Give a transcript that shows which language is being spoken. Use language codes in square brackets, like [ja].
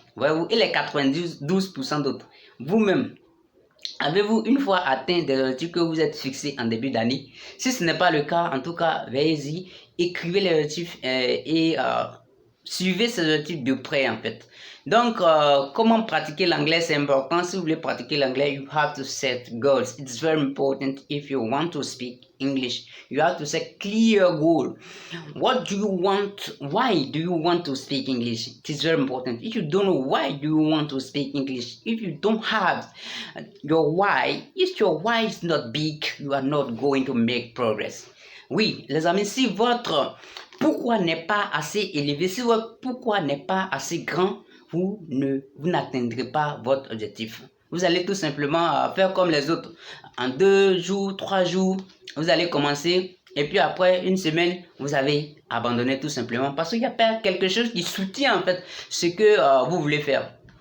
[fr] Voyez-vous, et les 92% d'autres. Vous-même, avez-vous une fois atteint des objectifs que vous êtes fixés en début d'année? Si ce n'est pas le cas, en tout cas, veillez-y, écrivez les objectifs et suivez ces objectifs de près en fait. Donc, comment pratiquer l'anglais, c'est important. Si vous voulez pratiquer l'anglais, [en] you have to set goals. It's very important if you want to speak English. You have to set clear goal. What do you want? Why do you want to speak English? It is very important. If you don't know why do you want to speak English, if you don't have your why, if your why is not big, you are not going to make progress. [fr] Oui, les amis, si votre pourquoi n'est pas assez élevé, si votre pourquoi n'est pas assez grand, vous n'atteindrez pas votre objectif. Vous allez tout simplement faire comme les autres. En 2 jours, 3 jours, vous allez commencer et puis après une semaine, vous avez abandonné tout simplement parce qu'il n'y a pas quelque chose qui soutient en fait ce que vous voulez faire.